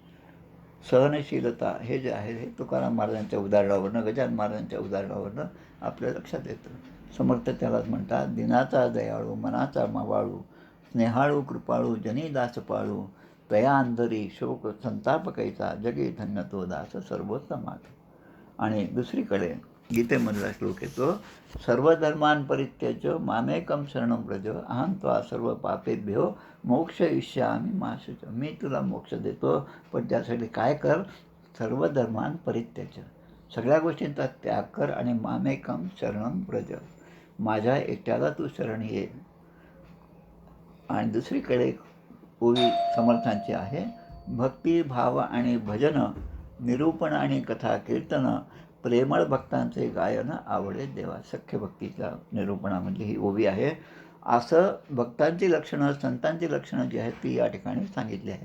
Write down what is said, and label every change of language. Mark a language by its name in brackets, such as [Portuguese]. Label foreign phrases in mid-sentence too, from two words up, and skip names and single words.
[Marathi] सहनशीलता हे जे आहे हे तुकाराम महाराजांच्या उदाहरणावरनं, गजानन महाराजांच्या उदाहरणावरनं आपल्या लक्षात येतं. समर्थ त्यालाच म्हणतात, दिनाचा दयाळू मनाचा मावाळू, स्नेहाळू कृपाळू जनी दास पाळू, तया अंधरी शोक संताप कैसा, जगे धन्य तो दास सर्वोत्तमात. आणि दुसरीकडे गीतेमधला श्लोक येतो, [Sanskrit] सर्वधर्मान परित्यज्य मामेकम शरणं व्रज, अहं त्वा सर्व पापेभ्यो मोक्षयिष्यामि मा शुच. [Marathi] मी तुला मोक्ष देतो, पण त्यासाठी काय कर, [Sanskrit] सर्व धर्मान परित्यज्य, [Marathi] सगळ्या गोष्टींचा त्याग कर आणि [Sanskrit] मामेकम शरणं व्रज, [Marathi] माझ्या एकट्याला तू शरण ये. आणि दुसरीकडे ओवी समर्थांची आहे, भक्ती भाव आणि भजन, निरूपण आणि कथा कीर्तन, प्रेमळ भक्तांचे गायन आवडे देवा. सख्य भक्तीच्या निरूपणामधली ही ओवी आहे. असं भक्तांची लक्षणं, संतांची लक्षणं जी आहेत ती या ठिकाणी सांगितली आहेत.